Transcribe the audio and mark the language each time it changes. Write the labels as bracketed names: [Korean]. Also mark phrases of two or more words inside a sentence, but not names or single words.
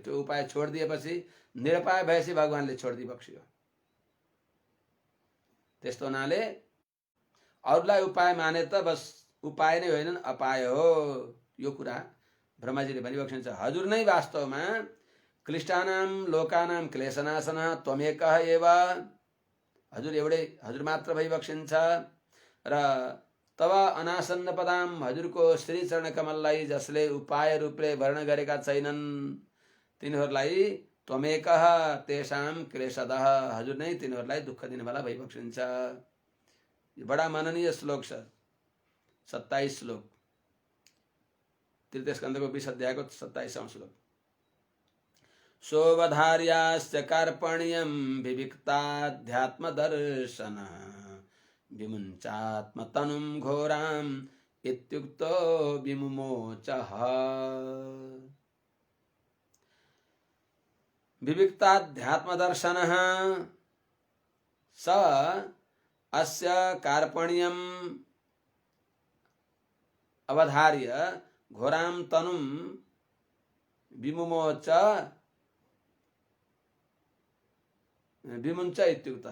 [Nepali] त्यो उपाय छोडिदिएपछि, निरुपाय भएपछि भगवानले छोडिदिइबक्स्यो। त्यस्तो हुनाले अरूलाई उपाय माने त बस उपाय नै होइन, अपाय हो। यो कुरा ब्रह्माजीले भनिबक्सिन्छ। हजुर नै वास्तवमा [Sanskrit] क्लिष्टानां लोकानां क्लेशनाशनः त्वमेकः एव, [Nepali] हजुर एउटै, हजुर मात्र भइबक्सिन्छ। र [Sanskrit] तब अनासन्न पदाम, [Nepali] हजुरको श्री चरण कमललाई जसले उपाय रूपले वर्ण गरेका छैनन्, तिनीहरूलाई [Sanskrit] त्वमेकः तेषां क्लेशदः, [Nepali] हजुर नै तिनीहरूलाई दुःख दिनेवाला भइबक्सिन्छ। यो बडा मननीय श्लोक छ, 27 श्लोक, तृतीय स्कन्धको 20 अध्यायको 27औं श्लोक। [Sanskrit] सोऽवधार्याश्च कार्पण्यं विविक्ताध्यात्म दर्शनः, विमुञ्चात्मतनुं घोरां इत्युक्तो विमुमोचः। विविक्ताध्यात्मदर्शनः स अस्य कार्पण्यम् अवधार्य घोरां तनुं विमुमोच विमुञ्च इत्युक्तः।